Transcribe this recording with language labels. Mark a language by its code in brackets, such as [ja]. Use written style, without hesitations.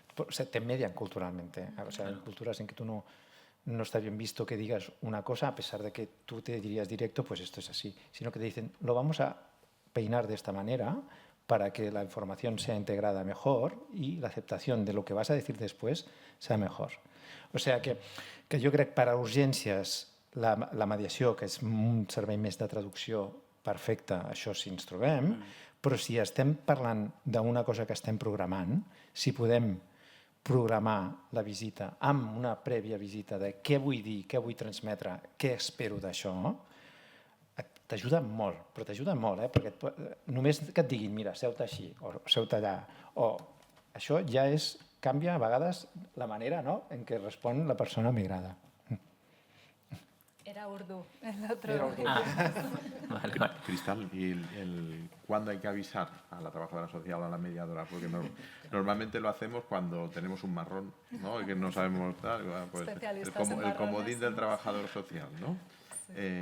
[es] O sea, te median culturalmente. O sea, en culturas en que tú no está bien visto que digas una cosa, a pesar de que tú te dirías directo, pues esto es así. Sino que te dicen, lo vamos a peinar de esta manera para que la información sea integrada mejor y la aceptación de lo que vas a decir después sea mejor. [ca] O sea que jo crec per a urgències la mediació, que és un servei més de traducció perfecte, això si ens trobem, però si estem parlant d'una cosa que estem programant, si podem programar la visita amb una prèvia visita de què vull dir, què vull transmetre, què espero d'això, t'ajuda molt, però t'ajuda molt, perquè només que et diguin, mira, seu-te així, o seu-te allà, o això ja canvia a vegades la manera, ¿no?, en què respon la persona migrada. [es] Era urdu, el otro. Era urdu. Vale. Cristal, ¿y cuándo hay que avisar a la trabajadora social o a la mediadora? Porque normalmente lo hacemos cuando tenemos un marrón, ¿no?, y que no sabemos tal, pues el comodín del trabajador social, ¿no? Sí.